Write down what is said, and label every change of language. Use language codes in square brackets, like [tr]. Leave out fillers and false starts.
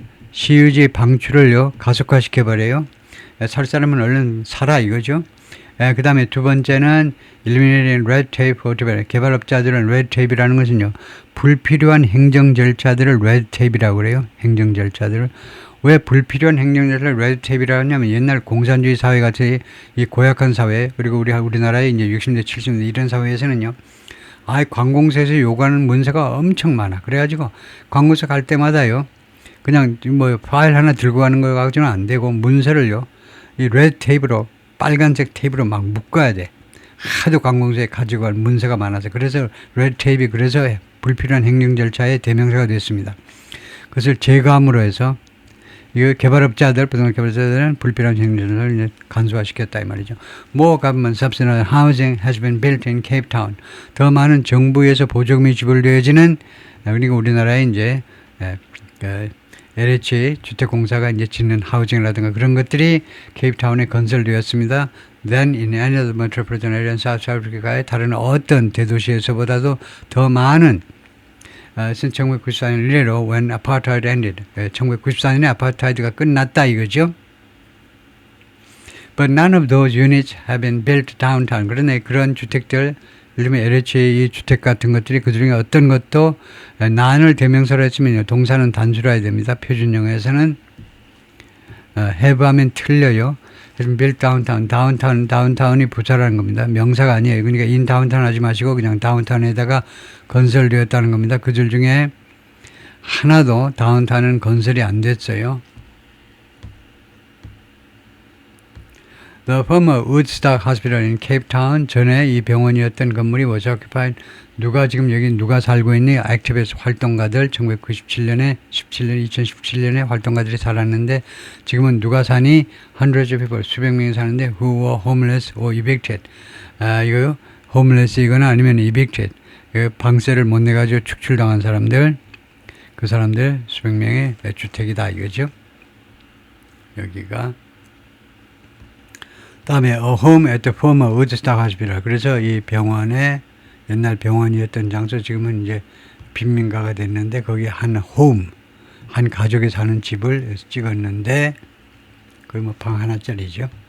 [ko] 시유지 방출을요 가속화시켜 버려요. 살 사람은 얼른 살아 이거죠. 그 다음에 두 번째는 [en] eliminating red tape for developers. [ko] 개발업자들은 red tape이라는 것은요. 불필요한 행정 절차들을 red tape이라고 그래요. 행정 절차들을. 왜 불필요한 행정 절차를 red tape이라고 하냐면 옛날 공산주의 사회 같이 이 고약한 사회 그리고 우리나라의 이제 60대 70대 이런 사회에서는요. 관공서에서 요구하는 문서가 엄청 많아. 그래가지고 관공서 갈 때마다요. 그냥 뭐 파일 하나 들고 가는 거 가지고는 안 되고 문서를요. 이 레드 테이프로 빨간색 테이프로 막 묶어야 돼. 하도 관공서에 가지고 갈 문서가 많아서 그래서 레드 테이프 그래서 불필요한 행정 절차의 대명사가 됐습니다. 그것을 제거함으로 해서 이 개발업자들 부동산 개발자들은 불필요한 행정 절차를 이제 간소화시켰다 이 말이죠. [en] More government subsidized housing has been built in Cape Town. [ko] 더 많은 정부에서 보조금이 지불되어지는 그리고 우리나라에 이제 LH 주택공사가 이제 짓는 하우징이라든가 그런 것들이 케이프타운에 건설되었습니다. [en] Then in any other metropolitan area in South Africa의 [ko] 다른 어떤 대도시에서보다도 더 많은 1994년 이래로 [en] when apartheid ended [ko] 1994년에 아파트하이드가 끝났다 이거죠. [en] But none of those units have been built downtown. [ko] 그러네 그런 주택들 예를 들면 LH 주택 같은 것들이 그중에 어떤 것도 난을 대명사로 했으면 동사는 단수로 해야 됩니다. 표준 영어에서는 have 하면 틀려요. 그래서 built downtown, 다운타운이 부사라는 겁니다. 명사가 아니에요. 그러니까 in downtown 하지 마시고 그냥 다운타운에다가 건설되었다는 겁니다. 그 줄 중에 하나도 다운타운은 건설이 안 됐어요. [en] The former Woodstock Hospital in Cape Town [ko] 전에 이 병원이었던 건물이 [en] was occupied [ko] 누가 살고 있니? 액티비스트 활동가들 1997년에 2017년에 활동가들이 살았는데 지금은 누가 사니? [en] Hundreds of people [ko] 수백 명이 사는데 [en] who were homeless or evicted. [ko] 이거요. homeless이거나 아니면 evicted. 방세를 못 내가지고 축출당한 사람들 그 사람들 수백 명의 주택이다 이거죠. 여기가 다음에 [en] a home at the former Woodstock Hospital. [ko] 그래서 이 병원에 옛날 병원이었던 장소 지금은 이제 빈민가가 됐는데 거기 한 가족이 사는 집을 찍었는데 거기 뭐 방 하나짜리죠.